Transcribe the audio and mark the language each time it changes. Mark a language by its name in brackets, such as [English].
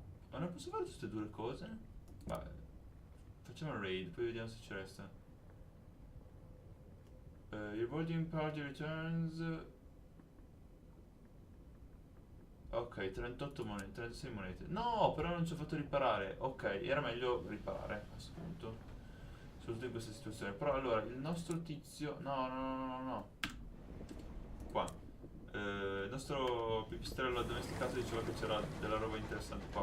[Italian] Ma non posso fare tutte e due le cose? Vabbè, facciamo il raid, poi vediamo se ci resta. [English] Your boarding party returns. [Italian] Ok, 38 monete, 36 monete. No, però non ci ho fatto riparare. Ok, era meglio riparare a questo punto. Soprattutto in questa situazione. Però allora, il nostro tizio... No, no, no, no, no. Qua. Il nostro pipistrello addomesticato diceva che c'era della roba interessante qua.